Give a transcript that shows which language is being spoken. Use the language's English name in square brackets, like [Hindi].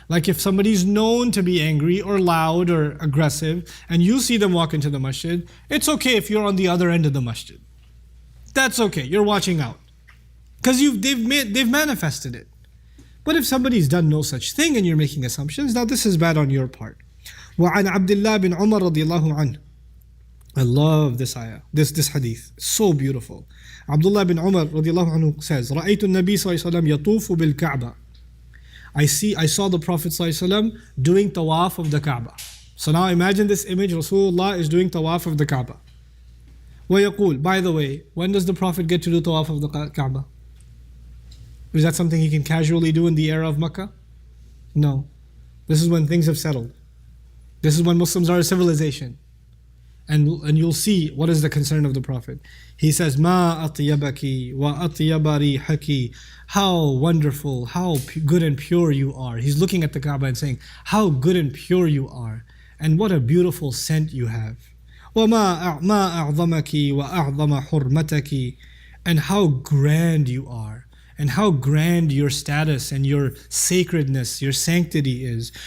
[English] Like if somebody's known to be angry or loud or aggressive and you see them walk into the masjid, it's okay if you're on the other end of the masjid. That's okay. You're watching out. Because they've manifested it. But if somebody's done no such thing and you're making assumptions, now this is bad on your part. [Arabic] وعن عبد الله بن عمر رضي الله عنه. [English] I love this ayah, this hadith. So beautiful. Abdullah bin Umar radiallahu anhu says, [Arabic] رأيت النبي صلى الله عليه وسلم يطوف بالكعبة. [English] I saw the Prophet [Arabic] صلى الله عليه وسلم [English] doing tawaf of the Kaaba. So now imagine this image, Rasulullah is doing tawaf of the Kaaba. [Arabic] ويقول, [English] by the way, when does the Prophet get to do tawaf of the Kaaba? Is that something he can casually do in the era of Makkah? No. This is when things have settled. This is when Muslims are a civilization. And you'll see what is the concern of the Prophet. He says, [Arabic] مَا أَطْيَبَكِ وَأَطْيَبَ رِيحَكِ. [English] How wonderful, how good and pure you are. He's looking at the Kaaba and saying, how good and pure you are. And what a beautiful scent you have. [Arabic] وَمَا أَعْظَمَكِ وَأَعْظَمَ حُرْمَتَكِ. [English] And how grand you are. And how grand your status and your sacredness, your sanctity is.